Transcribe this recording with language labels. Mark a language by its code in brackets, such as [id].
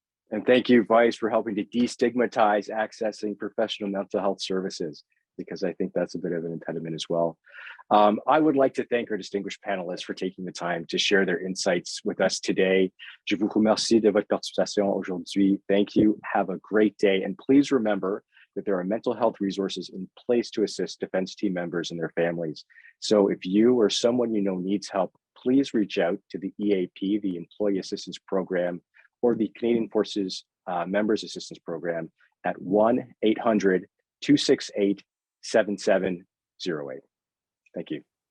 [en] And thank you, Vice, for helping to destigmatize accessing professional mental health services, because I think that's a bit of an impediment as well. I would like to thank our distinguished panelists for taking the time to share their insights with us today. [fr] Je vous remercie de votre participation aujourd'hui. [en] Thank you. Have a great day. And please remember that there are mental health resources in place to assist defense team members and their families. So if you or someone you know needs help, please reach out to the EAP, the Employee Assistance Program, or the Canadian Forces Members Assistance Program at 1-800-268-7708. Thank you.